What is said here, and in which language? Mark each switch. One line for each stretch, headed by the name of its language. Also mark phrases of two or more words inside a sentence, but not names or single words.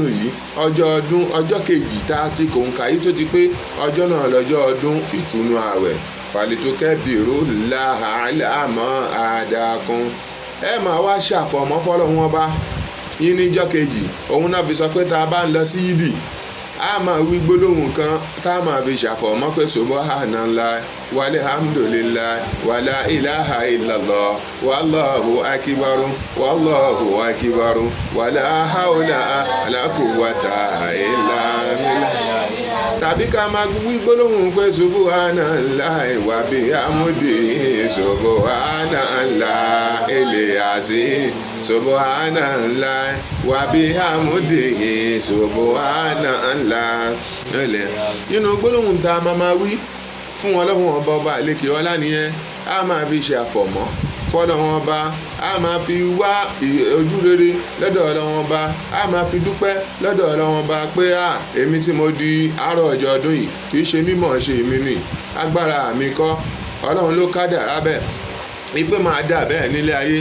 Yoruba: yìí ọjọ́ ọdún ọjọ́ kejì tá a ti kòǹkà yìí tó ti pé ọjọ́ náà lọ́jọ́ ọdún ìtùnú ààwẹ̀ fàlìtókẹ́ bìrò làhàlámọ́ àdàkùn ẹ máa wá ṣàfọ̀mọ́ fọ́lọ́run ọba yín níjọ́ kejì òun náà fi sọ pé tá a bá ń lọ sí yídì a máa wí gbólóhùn kan tá a máa fi ṣàfọ̀mọ́ pé
Arabic: سبحان الله والحمد لله ولا إله إلا الله والله أكبر والله أكبر ولا حول ولا قوة إلا بالله
Yoruba: tá tàbí ká máa wí gbólóhùn pé
Arabic: سبحان الله وبحمده سبحان الله إلياسي سبحان الله وبحمده سبحان الله
Yoruba: nínú gbólóhùn tá a máa wí fún Ọlọ́hun ọba àlékè ọlá nìyẹn a máa fi ṣe àfọ̀mọ́ fọ́lọ́hun ọba a máa fi wá ojú rere lọ́dọ̀ Ọlọ́hun ọba a máa fi dúpẹ́ lọ́dọ̀ Ọlọ́hun ọba pé èmi tí mo di àárọ̀ ọjọ́ ọdún yìí kì í ṣe mímọ̀ ṣe èmi nì agbára mi kọ́ Ọlọ́hun ló kádàrá bẹ́ẹ̀ wípé máa dà bẹ́ẹ̀ nílé ayé.